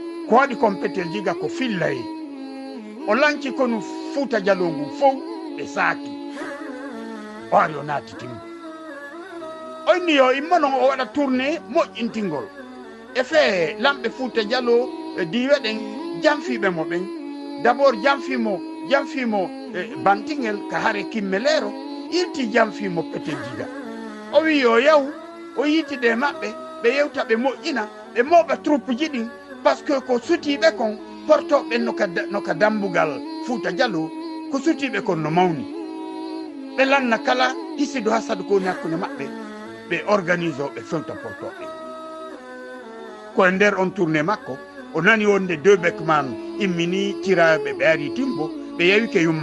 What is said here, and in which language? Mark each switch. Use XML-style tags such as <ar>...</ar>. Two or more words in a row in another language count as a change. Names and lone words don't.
<ff>ko waɗi kompetel jiga ko fillay o lanci kono Fouta Jallow ngu fof ɓe saaki o ari o naati timbo onni yo immanon o waɗa tourné moƴƴintingol e fee lamɓe Fouta Jallow diwe ɗen jamfiɓe mo ɓen d'abord jamfimo bantingel ka hare kimmeleero irti jamfimo Petel Djiga o wi yo yaw o yitide maɓɓe ɓe yewta ɓe moƴƴina ɓe moɓa troupe ji ɗin</ff> <fr>par ce que</fr> <ff>ko sutiɓe kon portoɓe noka dambugal Fouta Jallow ko sutiɓe kon no mawni ɓe lanna kala hisido hasadu ko woni hakkude maɓɓe ɓe organise o ɓe fewta portoɓe koye nder on tourné makko o nani wonde deux Beckman immini tiraɓe ɓe ari timbo ɓe yewi ke yumma</ff>